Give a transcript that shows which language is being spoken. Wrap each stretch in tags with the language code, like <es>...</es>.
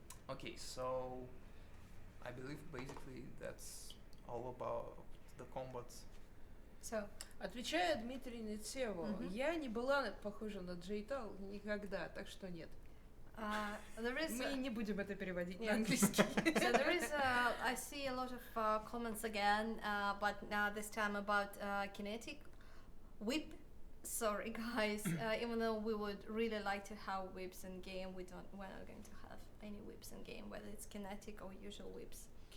<en>Okay, so I believe basically that's all about the combat. So,</en> <ru>Отвечая Дмитрию Нецеву, я не была похожа на Джейтал никогда, так что нет.</ru> <en>there is</en> <ru>Мы не будем это переводить</ru> <en>Yeah.</en> <ru>на английский.</ru> <en>so there is I see a lot of comments again, but this time about kinetic whip. Sorry guys, even though we would really like to have whips in game, we're not going to have any whips in game, whether it's kinetic or usual whips.</en>